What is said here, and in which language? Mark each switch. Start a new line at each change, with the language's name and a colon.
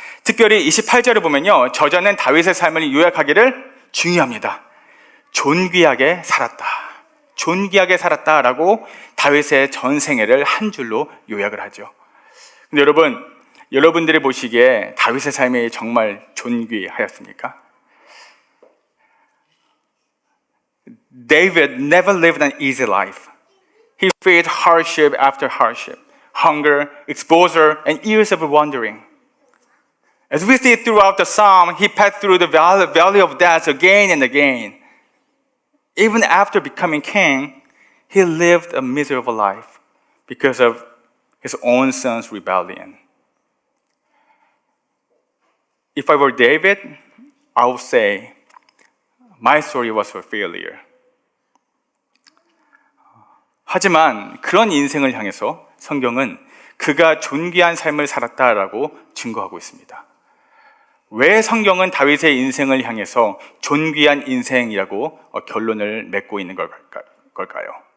Korean: 특별히 28절을 보면요, 저자는 다윗의 삶을 요약하기를 중요합니다. 존귀하게 살았다. 존귀하게 살았다라고 다윗의 전생애를 한 줄로 요약을 하죠. 근데 여러분들이 보시기에 다윗의 삶이 정말 존귀하였습니까?
English: David never lived an easy life. He faced hardship after hardship, hunger, exposure, and years of wandering. As we see throughout the psalm, he passed through the valley of death again and again. Even after becoming king, he lived a miserable life because of his own son's rebellion. If I were David, I would say, my story was a failure.
Korean: 하지만 그런 인생을 향해서 성경은 그가 존귀한 삶을 살았다라고 증거하고 있습니다. 왜 성경은 다윗의 인생을 향해서 존귀한 인생이라고 결론을 맺고 있는 걸까요?